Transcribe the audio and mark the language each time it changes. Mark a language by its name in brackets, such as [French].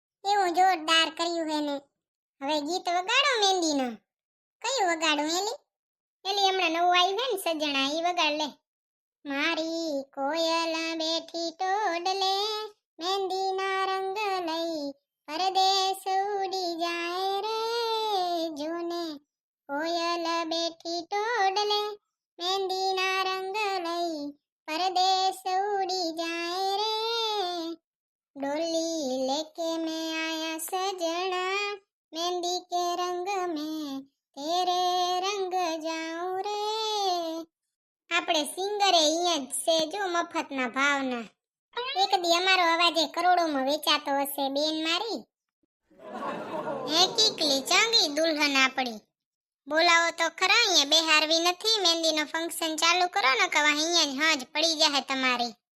[Gujarati] એવું જોરદાર કર્યું હે ને. હવે ગીત વગાડો મહેંદીનો. કયું વગાડું એલી? એલી હમણાં નવું આવ્યું હે ને સજણા ઈ વગાડ લે. મારી કોયલ બેઠી ટોડલે મહેંદીના રંગ લઈ પરદેશ ઉડી જાય રે જોને. કોયલ બેઠી ટોડલે મહેંદીના રંગ લઈ પરદેશ ઉડી જાય રે [Hindi] डोली लेके मैं आया सजना मेहंदी के रंग में तेरे रंग जाऊं रे. [Gujarati] આપણે સિંગરે અહીંયા જ છે જો મફતના ભાવના. એક દી અમારો અવાજે કરોડોમાં વેચાતો હશે બેન મારી. હે કીકલી ચાંગી દુલ્હન આપણી. બોલાવો તો ખરા, અહીંયા બેહારવી નથી. મહેંદીનો ફંક્શન ચાલુ કરો ને કવા અહીંયા જ હાજ પડી જાય તમારી.